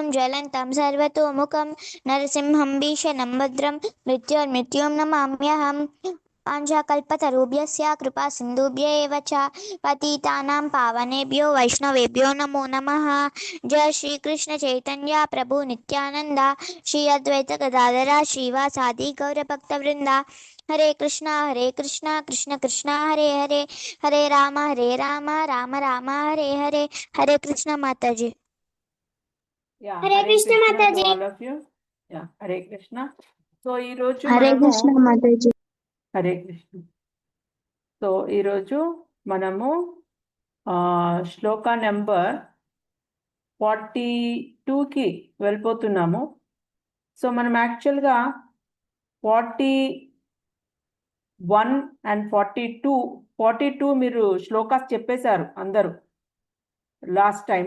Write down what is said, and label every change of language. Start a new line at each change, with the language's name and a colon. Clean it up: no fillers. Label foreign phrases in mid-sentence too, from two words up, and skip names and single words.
Sanskrit: ज्वलन्तं सर्वतोमुखं नरसिंहं भीषणं भद्रं मृत्योर्मृत्युं नमाम्यहम् पाञ्चाकल्पतरुभ्यश्च कृपा सिन्धुभ्य एव च पतितानां पावनेभ्यो वैष्णवेभ्यो नमो नमः जय श्री कृष्ण चैतन्य प्रभु नित्यानंद श्री अद्वैत गदाधर श्रीवासादि गौरभक्तवृंदा हरे कृष्णा कृष्ण कृष्णा हरे हरे हरे राम राम राम हरे हरे हरे कृष्ण
Hindi: माता जी
English: Yeah,
Hindi: हरे कृष्ण माता
English: to
Hindi: जी
English: all of you. Yeah, Hare Krishna.
Telugu: So ఈ రోజు
Hindi: हरे
Telugu: మనము
Hindi: कृष्ण माता जी
Telugu: హరే కృష్ణ. సో ఈరోజు మనము శ్లోక నెంబర్ 42కి వెళ్ళిపోతున్నాము. సో మనం యాక్చువల్గా 41 and 42 మీరు శ్లోకాస్ చెప్పేశారు అందరూ
English: last time.